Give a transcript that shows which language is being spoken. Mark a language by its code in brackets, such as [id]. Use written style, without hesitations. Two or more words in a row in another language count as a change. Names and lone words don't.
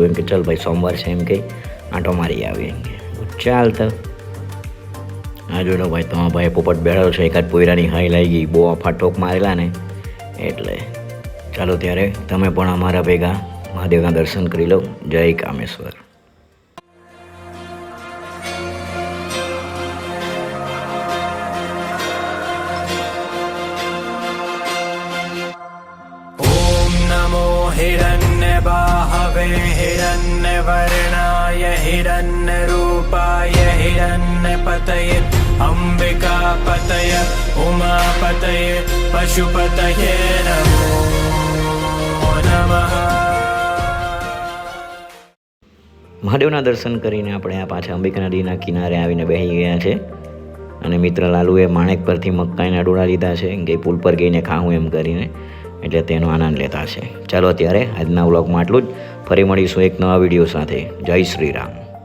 [gu] એમ કે ચાલ ભાઈ સોમવાર છે, એમ કે આંટો મારી આવી. એમ કે ચાલ તો આ જોઈ લો ભાઈ, તમારા ભાઈ પોપટ બેઠો છે. એકાદ પોયરાની હાઈ લાગી ગઈ, બહુ ફાટોક મારેલા ને એટલે. ચાલો ત્યારે તમે પણ અમારા ભેગા મહાદેવના દર્શન કરી લો. જય કામેશ્વર. [sa] हिरण्यबाहवे हिरण्यवर्णाय हिरण्यरूपाय हिरण्यपतये अम्बिकापतय उमापतये पशुपतये नमो नमः. [gu] મહાદેવના દર્શન કરીને આપણે આ પાછા અંબિકા નદીના કિનારે આવીને બેસી ગયા છે. અને મિત્ર લાલુએ માણેક પરથી મકાઈના ડોળા લીધા છે કે પુલ પર ગઈને ખાવું એમ કરીને, એટલે તેનો આનંદ લેતા છે. ચાલો ત્યારે આજના વ્લોગમાં આટલું જ. ફરી મળીશું એક નવા વિડીયો સાથે. જય શ્રી રામ.